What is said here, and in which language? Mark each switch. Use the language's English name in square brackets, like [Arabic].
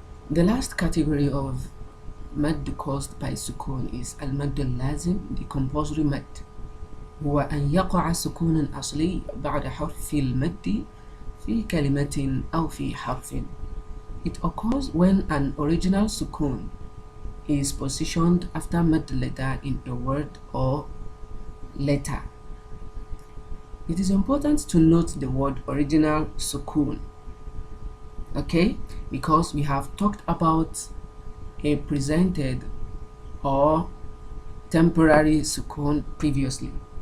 [English] The last category of mad caused by sukun is al-mad al-lazim, the compulsory mad. [Arabic] هو أن يقع سكون أصلي بعد حرف المد في كلمة أو في حرف. [English] It occurs when an original sukun is positioned after mad letter in a word or letter. It is important to note the word original sukun, okay, because we have talked about a presented or temporary sukun previously.